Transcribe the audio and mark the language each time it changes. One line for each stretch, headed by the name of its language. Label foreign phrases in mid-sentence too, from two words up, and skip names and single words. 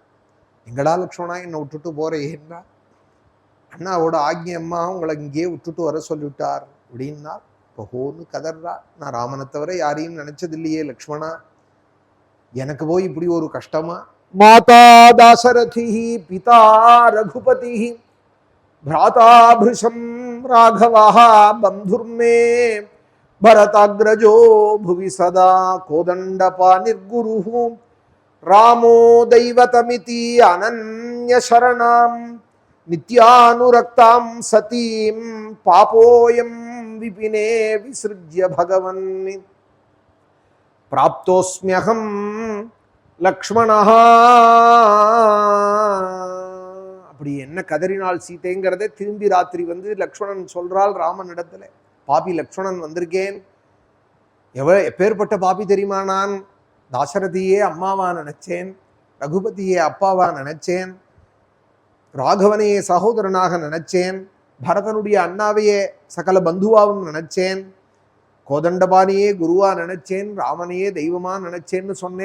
Tamil: எங்கடா லக்ஷ்மணா என்னை விட்டுட்டு போறேன்னா. அண்ணாவோட ஆக்ஞை, அம்மா உங்களை இங்கேயே விட்டுட்டு வர சொல்லிவிட்டார் அப்படின்னார். பகோன்னு கதர்றா. நான் ராமனை தவிர யாரையும் நினைச்சது இல்லையே லக்ஷ்மணா, எனக்கு போய் இப்படி ஒரு கஷ்டமா.
Sanskrit: माता दाशरथि पिता रघुपति भ्राता भृशं राघवः बन्धुर्मे भरताग्रजो भुवि सदा कोदण्डपाणिर्गुरुः रामो दैवतमिति अनन्यशरणां नित्यानुरक्तां सतीं पापोऽयं विपिने विसृज्य भगवन् प्राप्तोऽस्म्यहं लक्ष्मणः.
Tamil: அப்படி என்ன கதறினாள் சீதைங்கிறத திரும்பி ராத்திரி வந்து லக்ஷ்மணன் சொல்றாள் ராமன் இடத்துல. பாபி லக்ஷ்மணன் வந்திருக்கேன். எப்பேற்பட்ட பாபி தெரியுமா? நான் தாசரதியே அம்மாவா நினைச்சேன், ரகுபதியே அப்பாவா நினைச்சேன், ராகவனையே சகோதரனாக நினைச்சேன், பரதனுடைய அண்ணாவையே சகல பந்துவாவும் நினைச்சேன், கோதண்டபாணியே குருவா நினைச்சேன், ராமனையே தெய்வமா நினைச்சேன்னு சொன்னேன்.